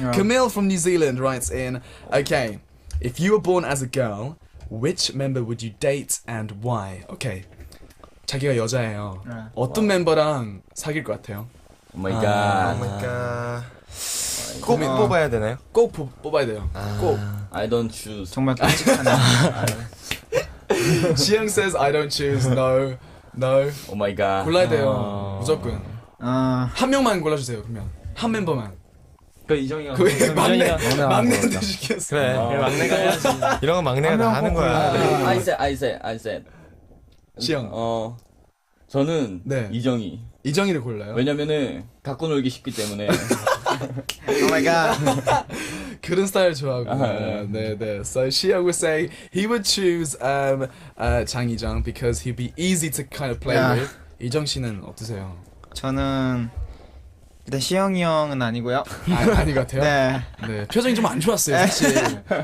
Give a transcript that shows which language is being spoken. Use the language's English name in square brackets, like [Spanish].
[English] Camille from New Zealand writes in. Okay. If you were born as a girl, which member would you date and why? Okay. [Korean] 자기가 여자예요. 어떤 멤버랑 사귈 것 같아요? [English] 오 마이 갓. [Korean] 그러니까 꼭 뽑아야 되나요? 꼭 뽑아야 돼요. 꼭. [English] I don't choose. [Korean] 정말 끔찍하네. [English] 지영 says I don't choose. No. 오 마이 갓. [Korean] 골라야 돼요. 무조건. 한 명만 골라주세요. 그러면 한 멤버만. 그 이정이가 막내한테 시켰어. 그래. 막내가 해야지. 이런 건 막내가 다 하는 거야. [English] I said. [Korean] 시영. 저는 네. 이정이를 골라요. 왜냐면은 갖고 놀기 쉽기 때문에. [English] Oh my god. [Korean] 그런 스타일 좋아하구나. 네. [English] So Xiang was saying he would choose Jang Yi-jung because he'd be easy to kind of play Yeah. with. [Korean] 이정 씨는 어떠세요? 저는 일단 시영이 형은 아니고요. 아닌 것 같아요. 네. 네, 표정이 좀 안 좋았어요, 사실.